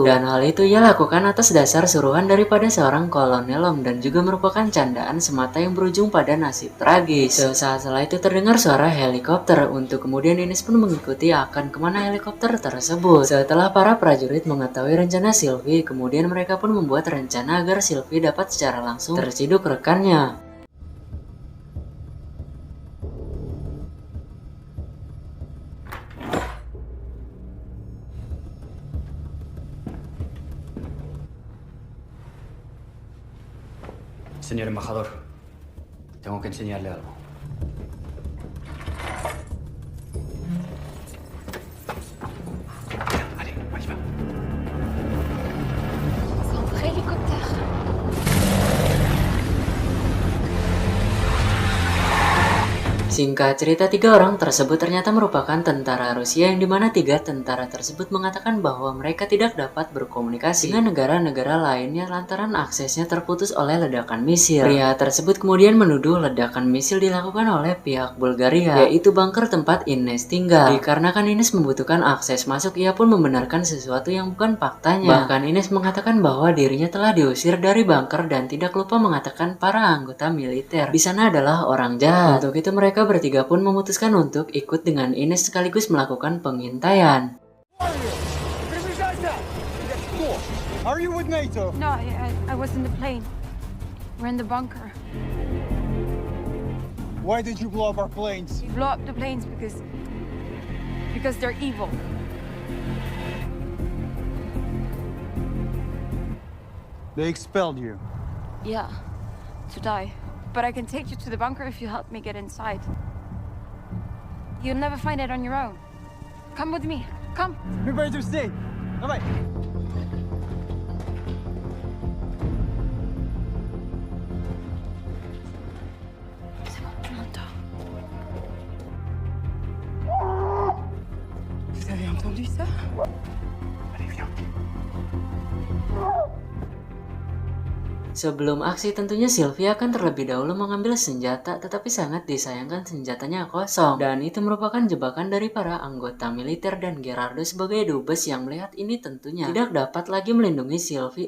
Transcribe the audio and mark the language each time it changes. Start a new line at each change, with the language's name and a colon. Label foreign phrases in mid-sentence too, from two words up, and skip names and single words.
Indonesian: Dan hal itu ia lakukan atas dasar suruhan daripada seorang kolonel Long dan juga merupakan candaan semata yang berujung pada nasib tragis. Sesaat setelah itu terdengar suara helikopter untuk kemudian Ines pun mengikuti akan kemana helikopter tersebut. Setelah para prajurit mengetahui rencana Sylvie, kemudian mereka pun membuat rencana agar Sylvie dapat secara langsung terciduk rekannya.
Spanish: Señor embajador, tengo que enseñarle algo.
French: Allez, on y va. Centre hélicoptère.
Indonesian: Singkat cerita, 3 orang tersebut ternyata merupakan tentara Rusia yang dimana 3 tentara tersebut mengatakan bahwa mereka tidak dapat berkomunikasi dengan negara-negara lainnya lantaran aksesnya terputus oleh ledakan misil. Pria tersebut kemudian menuduh ledakan misil dilakukan oleh pihak Bulgaria, yaitu bunker tempat Ines tinggal. Dikarenakan Ines membutuhkan akses masuk, ia pun membenarkan sesuatu yang bukan faktanya. Bahkan Ines mengatakan bahwa dirinya telah diusir dari bunker dan tidak lupa mengatakan para anggota militer di sana adalah orang jahat. Untuk itu mereka bertiga pun memutuskan untuk ikut dengan Ines sekaligus melakukan pengintaian.
English: Are you with NATO? No, I was in the plane. We're in the bunker. Why did you blow up our planes? We blow up the planes because they're evil. They expelled you. Yeah, to die. But I can take you to the bunker if you help me get inside. You'll never find it on your own. Come with me. Come. Prepare to stay. Bye-bye.
French: C'est bon, tu m'entends. Vous avez entendu ça? Allez, viens.
Indonesian: Sebelum aksi tentunya Sylvie akan terlebih dahulu mengambil senjata, tetapi sangat disayangkan senjatanya kosong. Dan itu merupakan jebakan dari para anggota militer dan Gerardo sebagai dubes yang melihat ini tentunya tidak dapat lagi melindungi Sylvie.